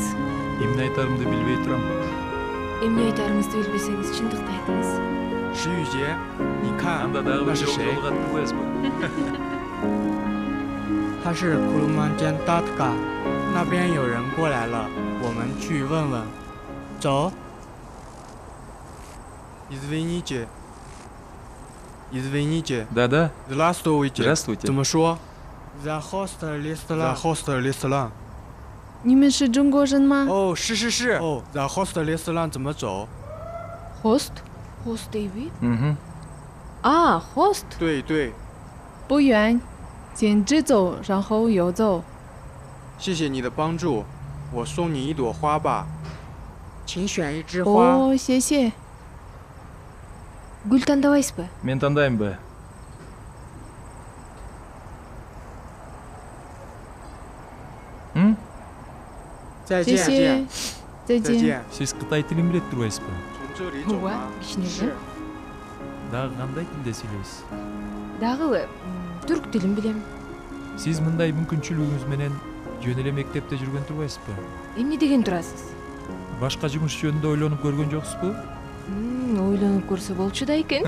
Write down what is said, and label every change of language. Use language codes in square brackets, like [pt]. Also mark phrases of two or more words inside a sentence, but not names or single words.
[ky] Эмне айтарымды билбей турам. Эмне айтарыңызды билбесеңиз, чындыкты айтыңыз. [zh] 石宇杰，你看 [ky] Анда дагы [zh] 那 [ky] бир [zh] 是 [ky] жол [zh] 谁？ [ky] жолугат кылбайсызбы? [zh] 他是库鲁曼坚达特嘎，那边有人过来了，我们去问问。 [ru] 走。Извините. Извините. Да-да. Здравствуйте. Здравствуйте. [zh] 怎么说 [en] ？The host restaurant. The host restaurant. [zh] 你们是中国人吗？哦，是是是。哦 ， [en] The host restaurant [zh] 怎么走？ [en] host [ky] Host дейби? А, [en] host [zh] 对对，不远，先直走，然后右走。谢谢你的帮助，我送你一朵花吧，请选一枝花。哦，谢谢。 [ky] Гүл тандабайсызбы? Мен тандаймбы? М? [zh] 再谢谢，再见。再见。 [ky] Сиз Кытай тилин билет турбайсызбы? [zh] 从这里走 [ky] Ооба, [zh] 吗？ [ky] кичине [zh] 是。 [ky] Дагы кандай тилде сүйлөйсүз? Дагы түрк тилин билем. Сиз мындай мүмкүнчүлүгүңүз менен жөн эле мектепте жүргөн турбайсызбы? Эмне деген турасыз? Башка жумуш жөнүндө ойлонуп көргөн жоксузбу? Ойлонуп көрсө болчу да экен.